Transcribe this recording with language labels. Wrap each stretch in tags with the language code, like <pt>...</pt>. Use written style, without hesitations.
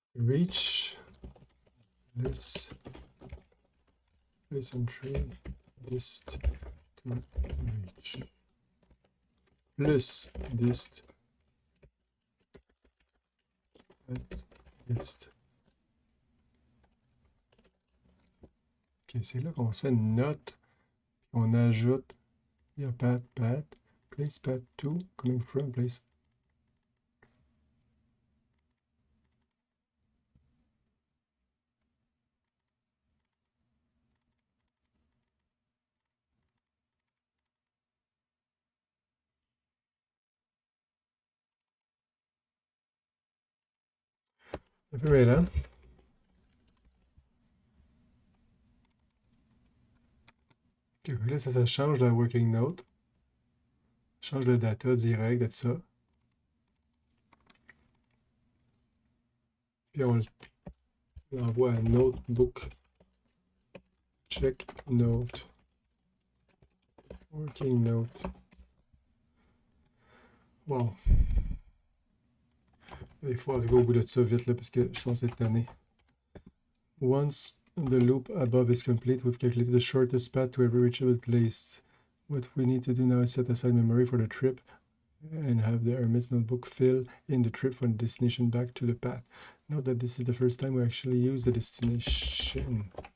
<en>Reach this place entry dist to reach plus dist at dist.</en> <fr>Ok, c'est là qu'on se fait une note, on ajoute, il y a path, place path 2, coming from place. Un peu mêlant. Ok, là, ça change la working note. Ça change le data direct de ça. Puis on l'envoie à notebook. Check note. Working note. Wow. Il faut arriver au bout de ça vite là, parce que je pense être tanné.</fr> <en>Once the loop above is complete, we've calculated the shortest path to every reachable place. What we need to do now is set aside memory for the trip and have the Hermit's notebook fill in the trip from the destination back to the path. Note that this is the first time we actually use the destination.</en>